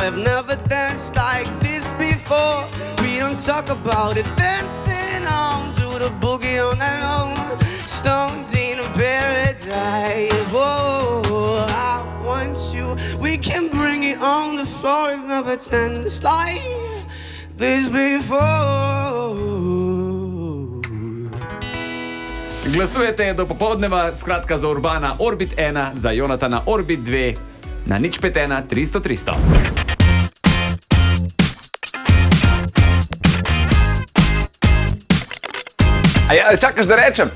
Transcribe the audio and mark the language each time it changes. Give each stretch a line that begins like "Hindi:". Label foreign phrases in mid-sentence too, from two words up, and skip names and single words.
English: I've never danced like this before. We don't talk about it, dancing on, do the boogie all night long. Stoned in paradise, whoa. I want you, we can bring it on the floor. I've never danced like this before.
Slovenian: Glasujete do popoldneva, skratka za Urbana Orbit 1, za Jonathana Orbit 2, na 051 300 300. Čakaš, da rečem?